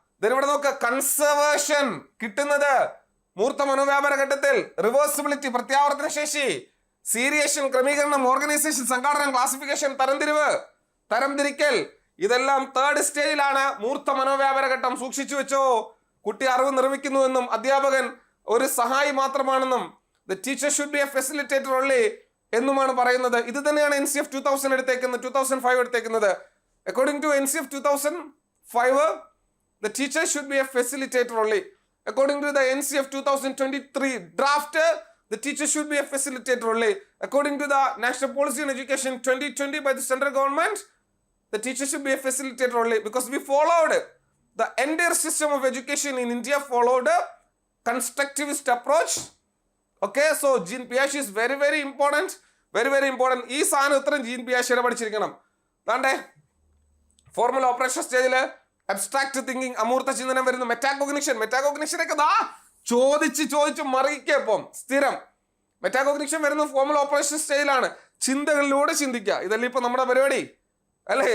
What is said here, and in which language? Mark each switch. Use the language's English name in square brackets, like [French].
[Malayalam] ഇവിടെ നോക്ക്, കൺസർവേഷൻ കിട്ടുന്നത് മൂർത്ത മനോവ്യാപാര ഘട്ടത്തിൽ, റിവേഴ്സിബിലിറ്റി പ്രത്യാവർത്തന ശേഷി, സീരിയേഷൻ ക്രമീകരണം, ഓർഗനൈസേഷൻ സംഘാടനം, ക്ലാസിഫിക്കേഷൻ തരംതിരിക്കൽ, ഇതെല്ലാം തേർഡ് സ്റ്റേജിലാണ്. മൂർത്ത മനോവ്യാപാര ഘട്ടം സൂക്ഷിച്ചു വെച്ചോ. കുട്ടി അറിവ് നിർമ്മിക്കുന്നുവെന്നും അധ്യാപകൻ ഒരു സഹായി മാത്രമാണെന്നും [English] the teacher should be a facilitator only [Malayalam] എന്നുമാണ് പറയുന്നത്. ഇത് തന്നെയാണ് NCF 2000 എടുത്തേക്കുന്നത്, 2005 എടുത്തേക്കുന്നത്. [English] According to NCF 2005 the teacher should be a facilitator only. According to the NCF 2023 draft, the teacher should be a facilitator only. According to the National Policy on Education 2020 by the central government, the teacher should be a facilitator only, because we followed the entire system of education in India followed a constructivist approach. Okay, so Jean Piaget is very very important, very very important. [Malayalam] ഈ സാധനം ഇത്രയും gene പിയാഷെ പഠിച്ചിരിക്കണം. ദാണ്ടേ formula operation സ്റ്റേജിൽ abstract thinking, അമൂർത്ത ചിന്തനം വരുന്നു. മെറ്റാകോഗ്നിഷനൊക്കെ ചോദിച്ച് മറിയിപ്പം സ്ഥിരം. Metacognition വരുന്ന formula operation സ്റ്റേജിലാണ്. ചിന്തകളിലൂടെ ചിന്തിക്കുക, ഇതല്ലേ ഇപ്പൊ നമ്മുടെ പരിപാടി അല്ലേ?